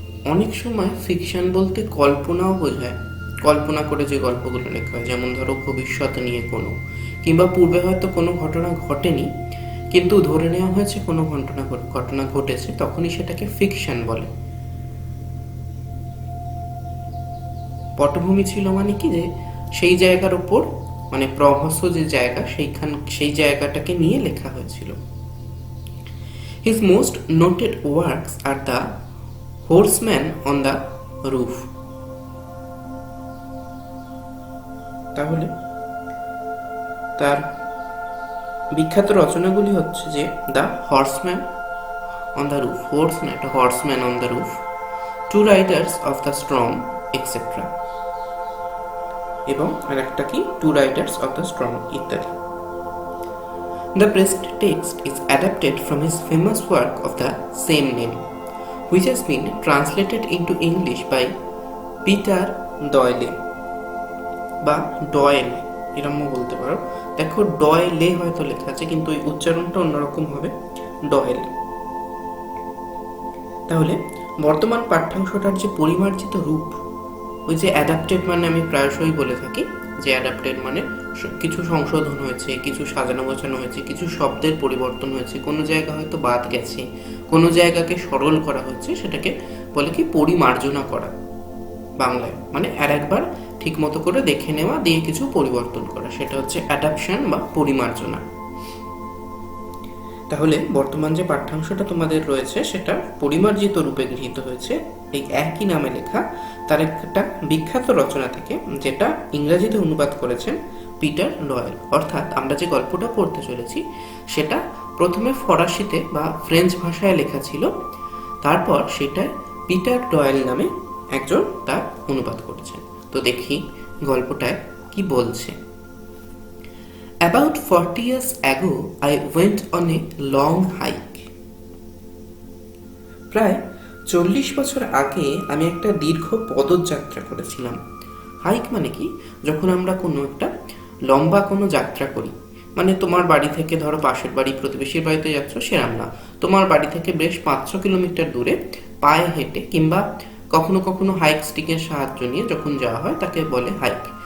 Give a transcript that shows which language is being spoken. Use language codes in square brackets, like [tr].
[bn] অনেক সময় ফিকশন বলতে কল্পনাও বোঝায়। কল্পনা করে যে গল্পগুলো লেখা হয়, যেমন ধরো ভবিষ্যৎ নিয়ে কোনো, কিংবা পূর্বে হয়তো কোনো ঘটনা ঘটেনি কিন্তু ধরে নেওয়া হয়েছে কোনো ঘটনা ঘটেছে, তখনই সেটাকে ফিকশন বলে। পটভূমি ছিল মানে কি, যে সেই জায়গার উপর, মানে প্রহস যে জায়গা, সেই জায়গাটাকে নিয়ে লেখা হয়েছিল। [en] His most noted works are The Horseman on the Roof. [bn] তাহলে তার বিখ্যাত রচনাগুলি হচ্ছে যে the horseman on the roof, হোর্স না, একটা horseman on the roof, two Riders of the strong etcetera, এবং আর একটা কি, two Riders of the strong ইত্যাদি। [en] The present text is adapted from his famous work of the same name, which has been translated into English by Peter Doyle [bn] বা Doyle এরকম বলতে পারো। দেখো, ডয়েলে হয়তো লেখা আছে কিন্তু ওই উচ্চারণটা অন্যরকম হবে, ডয়েল। তাহলে বর্তমান পাঠ্যাংশটার যে পরিমার্জিত রূপ, ওই যে অ্যাডাপ্টেড মানে আমি প্রায়শই বলে থাকি যে অ্যাডাপ্টেড মানে কিছু সংশোধন হয়েছে, কিছু সাজানো গোছানো হয়েছে, কিছু শব্দের পরিবর্তন হয়েছে, কোনো জায়গা হয়তো বাদ গেছে, কোনো জায়গাকে সরল করা হচ্ছে, সেটাকে বলে কি পরিমার্জনা করা বাংলায়। মানে আর একবার ঠিক মতো করে দেখে নেওয়া, দিয়ে কিছু পরিবর্তন করা, সেটা হচ্ছে অ্যাডাপশন বা পরিমার্জনা। তাহলে বর্তমান যে পাঠ্যাংশটা তোমাদের রয়েছে সেটা পরিমার্জিত রূপে গৃহীত হয়েছে এই একই নামে লেখা তার একটা বিখ্যাত রচনা থেকে, যেটা ইংরেজিতে অনুবাদ করেছেন পিটার ডয়েল। অর্থাৎ আমরা যে গল্পটা পড়তে চলেছি সেটা প্রথমে ফরাসিতে বা ফ্রেঞ্চ ভাষায় লেখা ছিল, তারপর সেটা পিটার ডয়েল নামে একজন তার অনুবাদ করেছেন। তো দেখি গল্পটায় কি বলছে। [en] About 40 years ago, I went on a long hike. [bn] প্রায় 40 বছর আগে আমি একটা দীর্ঘ পদযাত্রা করেছিলাম। হাইক মানে কি? যখন আমরা কোনো একটা লম্বা কোনো যাত্রা করি, মানে তোমার বাড়ি থেকে, ধরো পাশের বাড়ি প্রতিবেশীর বাড়িতে যাচ্ছ সেরাম না, তোমার বাড়ি থেকে বেশ 500 কিলোমিটার দূরে পায়ে হেঁটে কিংবা কখনো কখনো হাইক স্টিকের সাহায্য নিয়ে যখন যাওয়া হয় তাকে বলে হাইক।